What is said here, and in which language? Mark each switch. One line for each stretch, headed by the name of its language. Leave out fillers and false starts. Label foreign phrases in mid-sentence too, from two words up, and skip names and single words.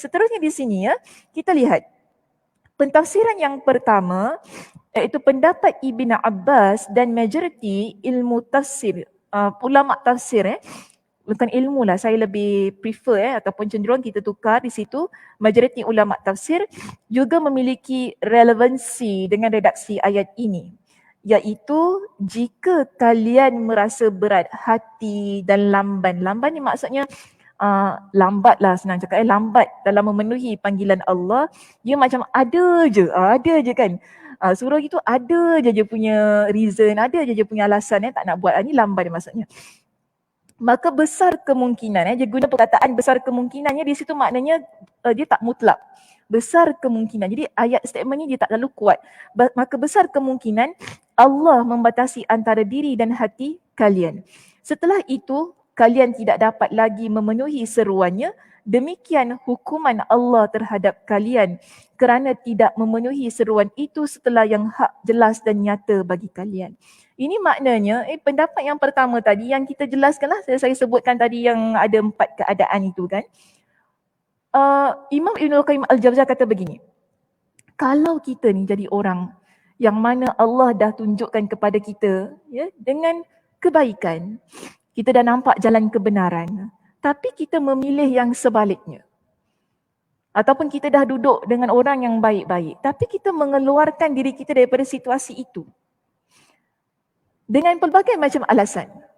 Malay: Seterusnya di sini ya, kita lihat pentafsiran yang pertama iaitu pendapat Ibn Abbas dan majoriti ilmu tafsir, ulama tafsir bukan ilmu lah, saya lebih prefer ataupun cenderung kita tukar di situ. Majoriti ulama tafsir juga memiliki relevansi dengan redaksi ayat ini, iaitu jika kalian merasa berat hati dan lamban. Lamban ni maksudnya lambat lah, senang cakap, lambat dalam memenuhi panggilan Allah. Dia macam ada je kan. Surah itu ada je punya reason, ada je punya alasan tak nak buat. Ni lamban maksudnya. Maka besar kemungkinan, dia guna perkataan besar kemungkinannya di situ, maknanya dia tak mutlak. Besar kemungkinan. Jadi ayat statement ni dia tak terlalu kuat. Maka besar kemungkinan Allah membatasi antara diri dan hati kalian. Setelah itu, kalian tidak dapat lagi memenuhi seruannya. Demikian hukuman Allah terhadap kalian kerana tidak memenuhi seruan itu setelah yang hak jelas dan nyata bagi kalian. Ini maknanya, pendapat yang pertama tadi yang kita jelaskanlah, saya sebutkan tadi yang ada 4 keadaan itu kan. Imam Ibnul Qayyim Al-Jauziyah kata begini, kalau kita ni jadi orang yang mana Allah dah tunjukkan kepada kita ya, dengan kebaikan, kita dah nampak jalan kebenaran, tapi kita memilih yang sebaliknya. Ataupun kita dah duduk dengan orang yang baik-baik, tapi kita mengeluarkan diri kita daripada situasi itu dengan pelbagai macam alasan.